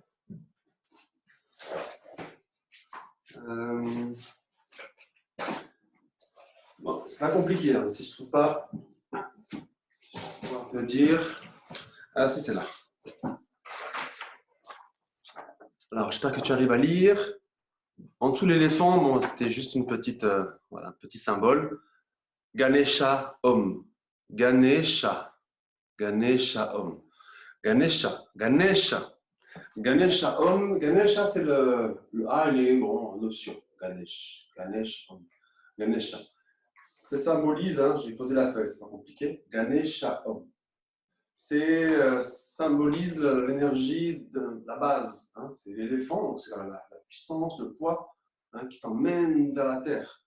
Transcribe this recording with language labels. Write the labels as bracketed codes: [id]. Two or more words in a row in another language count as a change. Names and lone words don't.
[fr] Bon, c'est pas compliqué, hein. Si je ne trouve pas, je vais pouvoir te dire. Ah si, c'est là. Alors, j'espère que tu arrives à lire. En dessous l'éléphant, bon, c'était juste une petite, voilà, un petit symbole. [sa] गणेश ॐ। गणेश. गणेश ॐ। गणेश। गणेश. गणेश ॐ. [fr] Ganesha, c'est le A, il est bon, en option. [sa] गणेश। गणेश ॐ। गणेश. [fr] Ça symbolise, hein, j'ai posé la feuille, c'est pas compliqué. [sa] गणेश ॐ. [fr] C'est symbolise l'énergie de la base. Hein, c'est l'éléphant, donc c'est la puissance, le poids hein, qui t'emmène vers la terre.